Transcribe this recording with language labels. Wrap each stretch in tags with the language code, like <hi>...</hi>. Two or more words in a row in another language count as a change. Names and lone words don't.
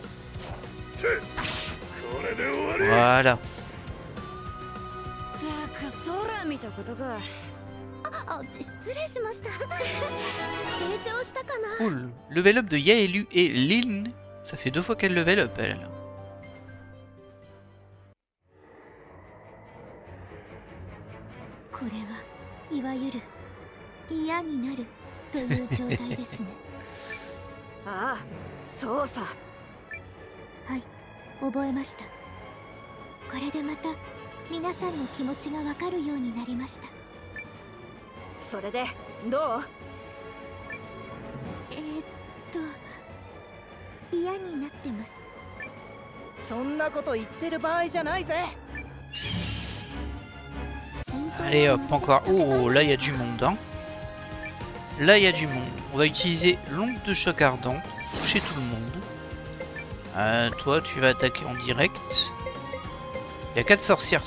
<fr>Voilà. Cool.</fr> <en>Level up</en> <fr>de Yaelu et Lynn. Ça fait 2 fois qu'elle</fr> <en>level up</en> <fr>elle.</fr> <ja>ああ、そうさ。はい、覚えました。これでまた皆さんの気持ちがわかるようになりました。それでどう？嫌になってます。そんなこと言ってる場合じゃないぜ。</ja> <fr>Allez hop, encore. Oh, là il y a du monde. Hein. Là il y a du monde. On va utiliser l'onde de choc ardent. Toucher tout le monde. Toi tu vas attaquer en direct. Il y a 4 sorcières.</fr>